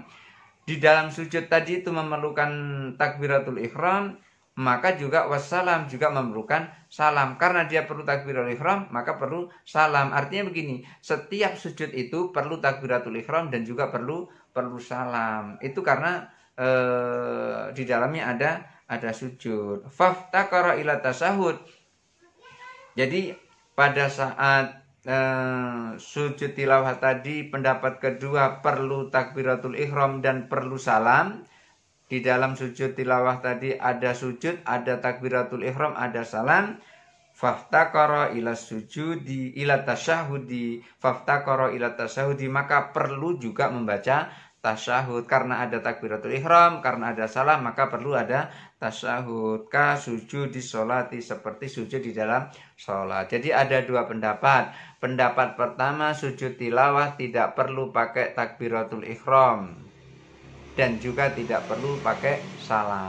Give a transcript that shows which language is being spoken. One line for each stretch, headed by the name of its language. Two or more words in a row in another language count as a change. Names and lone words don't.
Indonesian: Di dalam sujud tadi itu memerlukan
Arabic: تكبيرة الإحرام,
Indonesian: maka juga wassalam, juga memerlukan salam. Karena dia perlu
Arabic: تكبيرة الإحرام,
Indonesian: maka perlu salam. Artinya begini, setiap sujud itu perlu
Arabic: تكبيرة الإحرام
Indonesian: dan juga perlu salam. Itu karena di dalamnya ada sujud.
Arabic: فافتقر إلى تشهد.
Indonesian: Jadi pada saat sujud tilawah tadi, pendapat kedua perlu
Arabic: تكبيرة الإحرام
Indonesian: dan perlu salam. Di dalam sujud tilawah tadi ada sujud, ada
Arabic: تكبيرة الإحرام,
Indonesian: ada salam.
Arabic: فافتقر إلى سجود فافتقر إلى تشهد فافتقر إلى تشهد, faftakara ila tasyahudi,
Indonesian: maka perlu juga membaca tasyahud. Karena ada
Arabic: تكبيرة الإحرام,
Indonesian: karena ada salam, maka perlu ada tasyahud.
Arabic: كسجود الصلاة,
Indonesian: seperti sujud di dalam sholat. Jadi ada dua pendapat. Pendapat pertama, sujud tilawah tidak perlu pakai
Arabic: تكبيرة الإحرام
Indonesian: dan juga tidak perlu pakai salam.